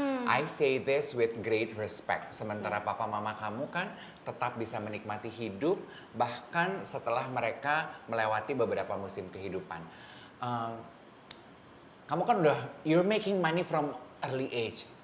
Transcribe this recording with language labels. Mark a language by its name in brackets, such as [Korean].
[English] I say this with great respect. [Indonesian] Sementara papa mama kamu kan tetap bisa menikmati hidup bahkan setelah mereka melewati beberapa musim kehidupan. Kamu kan udah [English] you're making money from early age.